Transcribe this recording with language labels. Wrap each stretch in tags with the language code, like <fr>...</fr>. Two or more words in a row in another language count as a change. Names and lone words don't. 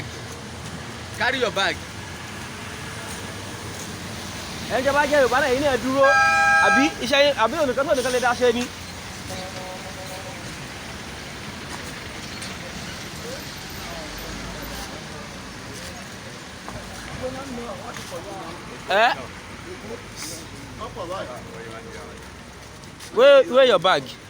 <en>Carry your bag.</en> <yo>Ẹ jẹ́ bá jẹ́ Yorùbá náà yìí náà dúró àbí iṣẹ́ àbí onìkan tó nìkan lè dá ṣe ni.</yo> <en>Where your bag?</en>